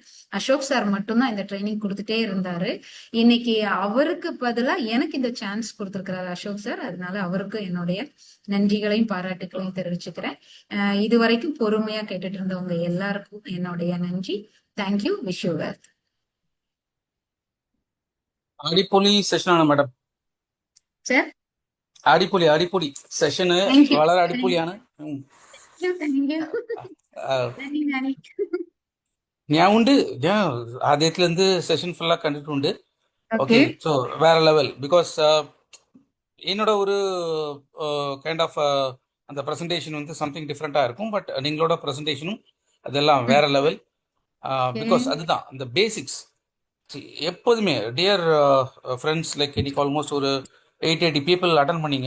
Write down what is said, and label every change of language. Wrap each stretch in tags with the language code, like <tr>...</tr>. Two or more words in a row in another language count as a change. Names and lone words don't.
<ta>அசோக் சார் மட்டும்தான் இந்த ட்ரைனிங் கொடுத்துட்டே இருந்தாரு. இன்னைக்கு அவருக்கு பதிலா எனக்கு இந்த சான்ஸ் கொடுத்திருக்கிறாரு அசோக் சார். அதனால அவருக்கு என்னுடைய நன்றிகளையும் பாராட்டுகளையும் தெரிவிச்சுக்கிறேன். இது வரைக்கும் பொறுமையா கேட்டுட்டு இருந்தவங்க எல்லாருக்கும் என்னுடைய நன்றி.</ta> <en>Thank you. Wish you well.</en> <ml>അടിപൊളി സെഷനാണ് മാഡം.</ml> <ta>சார்</ta> <ml>അടിപൊളി സെഷന്</ml> <ta>தேங்க்யூ.</ta> <ml>വളരെ അടിപൊളിയാണ്.</ml> <ta>தேங்க்யூ. ആ, நன்றி நானி.</ta> <ml>ഞാൻ ആദ്യത്തിലെന്ത് സെഷൻ ഫുള്ളാ കണ്ടിട്ടുണ്ട്.</ml> <ta>ஓகே.</ta> <en>okay, so</en> <ta>வேற லெவல். பிகாஸ் என்னோட ஒரு</ta> <en>kind of</en> <ta>அந்த ப்ரெசன்டேஷன் வந்து சம்திங் டிஃப்ரெண்ட்டாக இருக்கும். பட் நீங்களோட ப்ரெசன்டேஷனும் அதெல்லாம் வேற லெவல். பிகாஸ் அதுதான் அந்த பேசிக்ஸ். எப்போதுமே</ta> <en>dear friends,</en> <ta>லைக் இன்னைக்கு ஆல்மோஸ்ட் ஒரு 80</ta> <en>people attend</en> <ta>பண்ணீங்க.</ta>